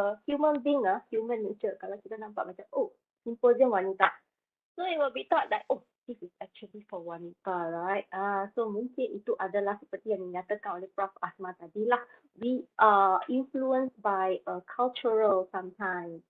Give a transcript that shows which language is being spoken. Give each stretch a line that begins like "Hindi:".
English: Human being human nature.
Malay: Kalau kita nampak macam, Simposium Wanita.
English: So it will be thought that, this is actually for wanita, right?
Malay: So mungkin itu adalah seperti yang dinyatakan oleh Prof. Asma tadi lah.
English: We are influenced by cultural sometimes.